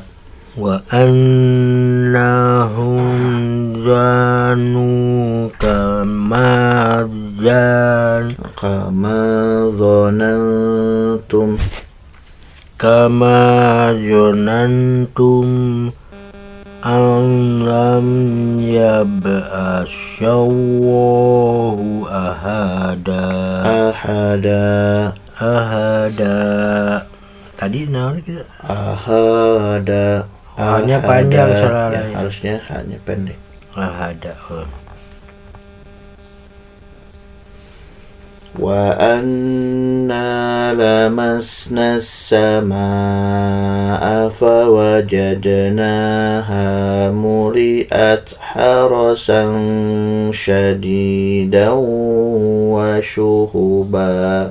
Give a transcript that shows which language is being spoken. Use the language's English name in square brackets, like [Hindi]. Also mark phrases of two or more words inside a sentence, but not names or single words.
[Arabic] وأنهم ظنوا كما ظننتم أن لن يبعث الله أحدا. [Sundanese] Tadi naon kita? [Arabic] Ahada. [Indonesian] Hanya panjang soalnya. Ya, harusnya hanya pendek. [Arabic] Ahada. وأنا لمسنا السماء فوجدناها ملئت حرسا شديدا وشهبا.